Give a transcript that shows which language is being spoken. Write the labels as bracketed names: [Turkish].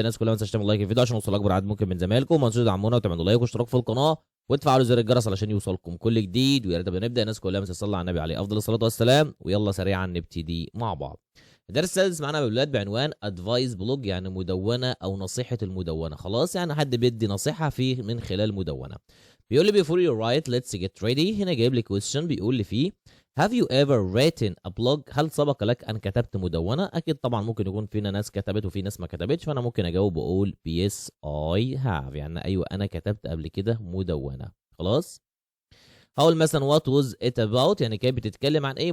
[Arabic] الناس كلها ما تنساش تعمل لايك الفيديو عشان يوصل أكبر عدد ممكن من زمايلكم، وما تنسوش تدعمونا وتعملوا لايك واشتراك في القناة وتفعلوا زر الجرس علشان يوصلكم كل جديد. ويا ريت نبدأ. الناس كلها ما تصلي على النبي عليه أفضل الصلاة والسلام. ويلا سريعا نبتدي مع بعض. الدرس السادس معانا يا ولاد بعنوان ادفايس بلوج، يعني مدونه او نصيحه المدونه. خلاص، يعني حد بيدي نصيحه فيه من خلال مدونه. [English] بيقول لي before you write let's get ready. [Arabic] هنا جايب لي question بيقول لي فيه [English] have you ever written a blog؟ [Arabic] هل سبق لك ان كتبت مدونه؟ اكيد طبعا ممكن يكون فينا ناس كتبت وفي ناس ما كتبتش، فانا ممكن اجاوب واقول [English] yes I have، [Arabic] يعني ايوه انا كتبت قبل كده مدونه. خلاص، هقول مثلا [English] what was it about، [Arabic] يعني كانت بتتكلم عن ايه.